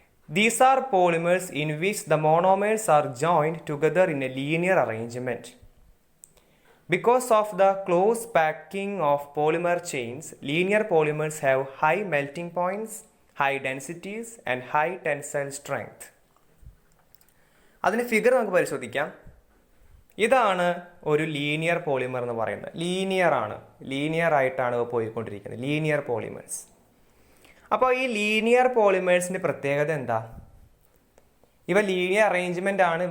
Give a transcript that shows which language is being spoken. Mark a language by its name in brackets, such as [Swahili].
[English] These are polymers in which the monomers are joined together in a linear arrangement. Because of the close packing of polymer chains, linear polymers have high melting points, high densities and high tensile strength. [Malayalam] അതിന് figure നമുക്ക് പരിശോധിക്കാം. ഇതാണ് ഒരു linear polymer എന്ന് പറയുന്നത്. Linear ആയിട്ടാണ് പോയിക്കൊണ്ടിരിക്കുന്നത് linear polymers. അപ്പോൾ ഈ ലീനിയർ പോളിമേഴ്സിന്റെ പ്രത്യേകത എന്താ? ഇവ ലീനിയർ അറേഞ്ച്മെന്റ് ആണ്.